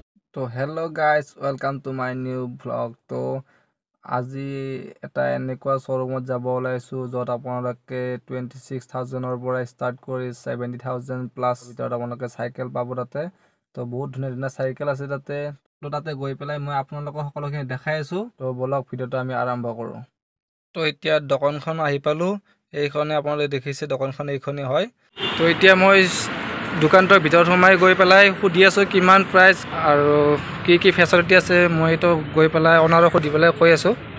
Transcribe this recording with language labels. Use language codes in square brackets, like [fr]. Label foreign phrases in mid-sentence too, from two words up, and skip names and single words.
[as] तो [en] hello guys welcome to my new vlog [as] তো আজি এটা এনেকুৱা শোৰুমত যাব ওলাইছো যত আপোনালোকে 26,000 ৰ পৰা ষ্টাৰ্ট কৰি 70,000 প্লাস ভিতৰত আপোনালোকে সাইকেল পাব তাতে তো বহুত ধুনীয়া ধুনীয়া সাইকেল আছে তাতে তো তাতে গৈ পেলাই মই আপোনালোকক সকলোখিনি দেখাই আছো তো ব্লগ ভিডিওটো আমি আৰম্ভ কৰো তো এতিয়া দোকানখন আহি পালো এইখনে আপোনালোকে দেখিছে দোকানখন এইখনে হয় তো এতিয়া মই দোকানটোৰ ভিতৰত সোমাই গৈ পেলাই সুধি আছো কিমান প্ৰাইস আৰু কি ফেচিলিটি আছে মই তো গৈ পেলাই অনাৰক সুধি পেলাই কৈ আছো